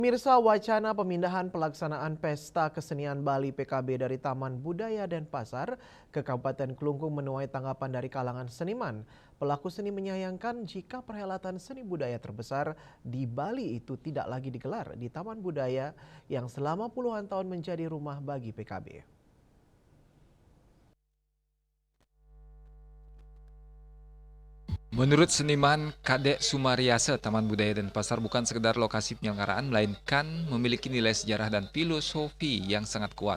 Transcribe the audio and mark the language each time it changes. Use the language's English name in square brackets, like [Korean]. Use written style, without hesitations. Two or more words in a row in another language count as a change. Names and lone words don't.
[Indonesian] Pemirsa, wacana pemindahan pelaksanaan Pesta Kesenian Bali PKB dari Taman Budaya Denpasar ke Kabupaten Kelungkung menuai tanggapan dari kalangan seniman. Pelaku seni menyayangkan jika perhelatan seni budaya terbesar di Bali itu tidak lagi digelar di Taman Budaya yang selama puluhan tahun menjadi rumah bagi PKB. Menurut seniman Kadek Sumariase, Taman Budaya Denpasar bukan sekedar lokasi penyelenggaraan, melainkan memiliki nilai sejarah dan filosofi yang sangat kuat.